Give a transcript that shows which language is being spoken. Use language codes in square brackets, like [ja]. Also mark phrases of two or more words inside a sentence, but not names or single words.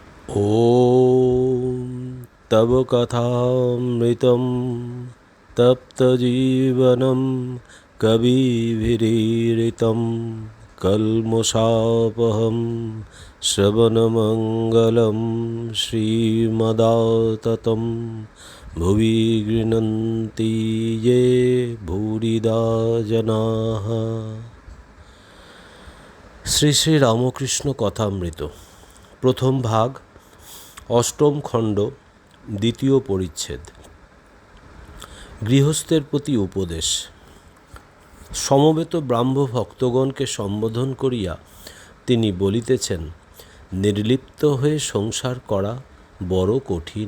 [sa] ॐ तव कथामृतं तप्तजीवनं कविभिरीडितं कल्मषापहं श्रवणमङ्गलं श्रीमदाततं भुवि गृह्णन्ति ये भूरिदा जनाः। [bn] শ্রী শ্রী রামকৃষ্ণ কথামৃত প্রথম ভাগ, অষ্টম খণ্ড, দ্বিতীয় পরিচ্ছেদ। গৃহস্থের প্রতি উপদেশ। সমবেত ব্রাহ্ম ভক্তগণকে সম্বোধন করিয়া তিনি বলিতেছেন, নির্লিপ্ত হয়ে সংসার করা বড় কঠিন।